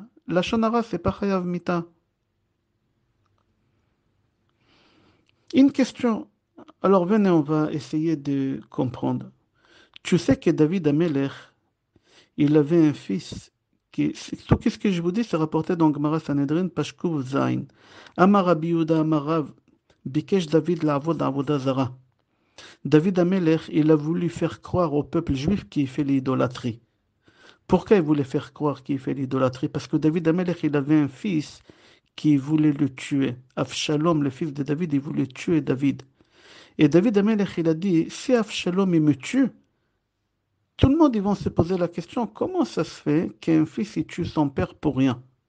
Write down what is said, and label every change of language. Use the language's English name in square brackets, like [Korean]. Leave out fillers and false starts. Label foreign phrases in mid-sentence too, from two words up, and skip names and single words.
[French] La shonara, c'est pas [Hebrew] חייב מיתה. [French] Une question. Alors, venez, on va essayer de comprendre. Tu sais que David Amelech, il avait un fils qui, tout ce que je vous dis, c'est rapporté dans Gemara Sanhedrin, Pashkuv Zain. [Hebrew] אמר רבי יהודה אמר רב ביקש דוד לעבוד עבודה זרה. [French] David Amelech, il a voulu faire croire au peuple juif qu'il fait l'idolâtrie. Pourquoi il voulait faire croire qu'il fait l'idolâtrie? Parce que David Amelech, il avait un fils qui voulait le tuer. Avshalom, le fils de David, il voulait tuer David. Et David Amelech, il a dit, si Avshalom, il me tue, tout le monde, ils vont se poser la question, comment ça se fait qu'un fils, il tue son père pour rien?